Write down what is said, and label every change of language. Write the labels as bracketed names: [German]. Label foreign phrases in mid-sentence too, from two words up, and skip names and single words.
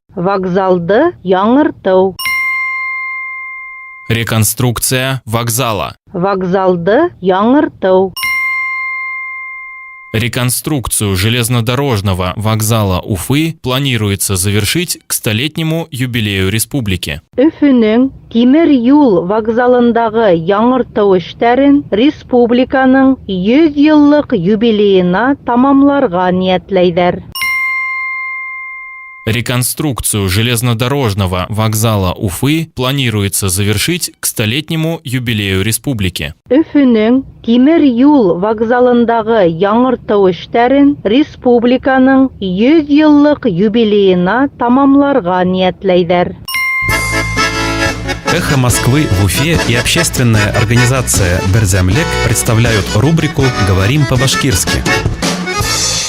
[Bashkir] Вокзалды яңыртау. [Russian] Реконструкция вокзала. [Bashkir] Вокзалды яңыртау. [Russian] Реконструкцию железнодорожного вокзала Уфы планируется завершить к 100-летнему юбилею республики. [Bashkir] Өфөнең тимер юл вокзалындагы яңыртау эшләрен республиканың 100 еллык юбилеена тамамларга ниятләйдер. [Russian] Реконструкцию железнодорожного вокзала Уфы планируется завершить к 100-летнему юбилею республики. [Bashkir] Өфөнең тимер юл вокзалындагы яңыртау эшләрен республиканың 100 еллык юбилеена тамамларга ниятләйдер. [Russian] Эхо Москвы в Уфе и общественная организация «Берзямлек» представляют рубрику «Говорим по-башкирски».